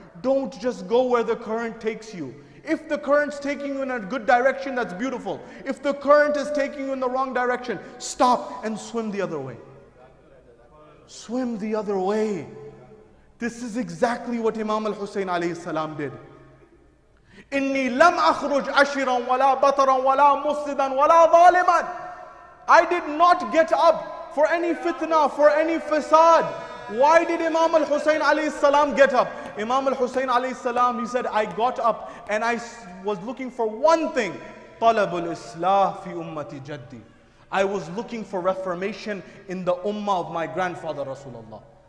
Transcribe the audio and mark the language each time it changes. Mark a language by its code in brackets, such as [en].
[en] Don't just go where the current takes you. If the current's taking you in a good direction, that's beautiful. If the current is taking you in the wrong direction, stop and swim the other way. Swim the other way. This is exactly what Imam al-Hussein alayhi salam did. [ar] إني لم أخرج عشرا ولا بطرا ولا مفسدا ولا ظالما. [en] I did not get up for any fitna, for any fasad. Why did Imam al-Hussein alayhi salam get up? Imam al-Hussein alayhi salam, he said, I got up and I was looking for one thing. [ar] طلب الإصلاح في أمتي جدي. [en] I was looking for reformation in the ummah of my grandfather Rasulullah.